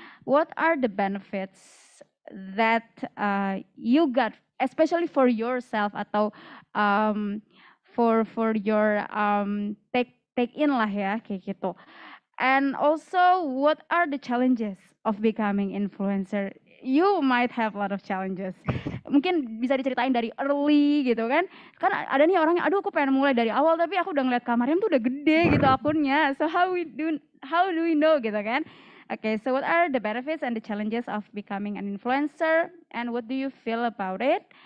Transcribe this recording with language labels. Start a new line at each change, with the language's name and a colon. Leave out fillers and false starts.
English: What are the benefits that you got, especially for yourself
Indonesian: atau
English: for your take in
Indonesian: lah ya kayak gitu.
English: And also, what are the challenges of becoming influencer? You might have a lot of challenges.
Indonesian: Mungkin bisa diceritain dari early gitu kan. Kan ada nih orang yang, aduh aku pengen mulai dari awal tapi aku udah ngeliat kamarnya tuh udah gede gitu akunnya.
English: So how do we know
Indonesian: gitu kan?
English: Okay, so what are the benefits and the challenges of becoming an influencer and what do you feel about it?